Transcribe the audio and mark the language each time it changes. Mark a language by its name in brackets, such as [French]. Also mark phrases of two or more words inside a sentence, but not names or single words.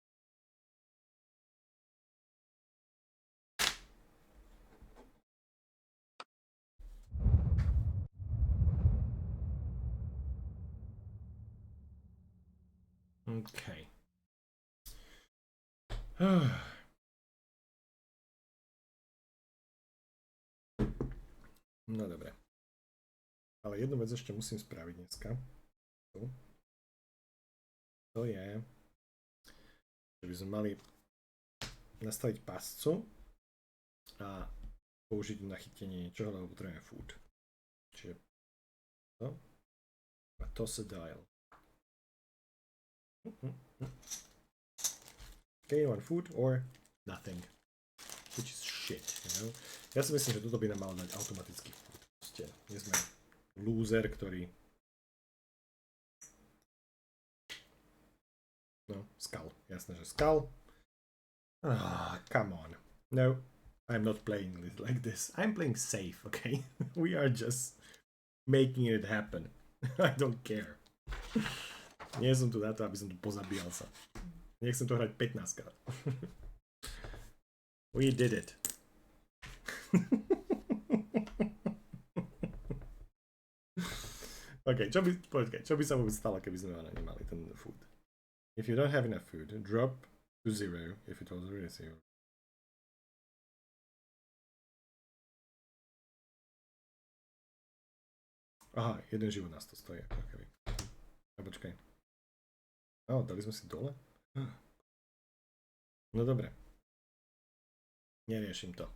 [English] Okay. [Slovak] No dobre. Ale jednu vec ešte musím spraviť dneska. To je, že by sme mali nastaviť pascu a použiť na chytenie niečoho, lebo potrebujeme food. Čiže to a [English] toss a dial. Gain 1 food or nothing. Which is shit, you know? [Slovak] Ja si myslím, že toto by nám malo dať automaticky food. Proste, nie sme loser, ktorý... No, skull. Jasné, že skull. [English] Come on. No, I'm not playing like this. I'm playing safe, okay? We are just making it happen. I don't care. [Slovak] Nie som tu na to, aby som tu pozabíjal sa. Nechcem to hrať 15 krát. [English] We did it. [Slovak] OK, čo by sa vôbec stalo, keby sme nemali ten food? [English] If you don't have enough food, drop to 0 if it was already 0. [Slovak] Aha, jeden život nás to stojí. Okay. A počkaj. Dali sme si dole? No dobre. Neriešim to.